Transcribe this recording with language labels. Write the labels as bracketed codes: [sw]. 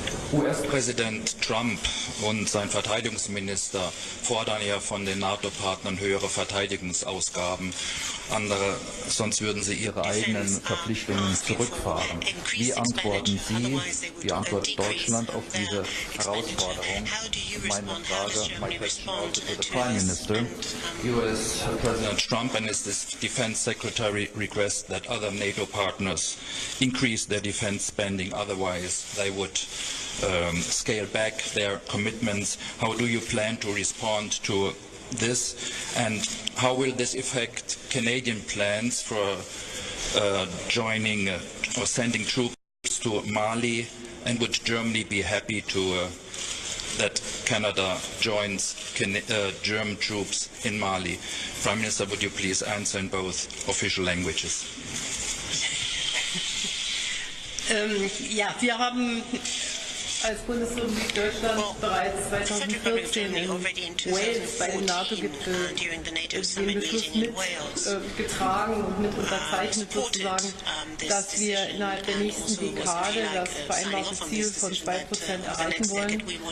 [de] US-Präsident Trump und sein Verteidigungsminister fordern ja von den NATO-Partnern höhere Verteidigungsausgaben. Sonst würden sie ihre eigenen Verpflichtungen zurückfahren. Wie antworten Sie, wie antwortet Deutschland auf diese Herausforderung? Meine Frage, [en] my question also to the Prime Minister. US President Trump and his Defense Secretary request that other NATO partners increase their defense spending, otherwise they would scale back their commitments. How do you plan to respond to this, and how will this affect Canadian plans for joining or sending troops to Mali, and would Germany be happy to that Canada joins German troops in Mali? Prime Minister, would you please answer in both official languages? [de] Ja, wir haben als Bundesrepublik Deutschland bereits 2014 in Wales bei dem NATO-Gipfel den Beschluss mitgetragen und mit unterzeichnet sozusagen, dass wir innerhalb der nächsten Dekade das vereinbarte Ziel von 2% erreichen wollen.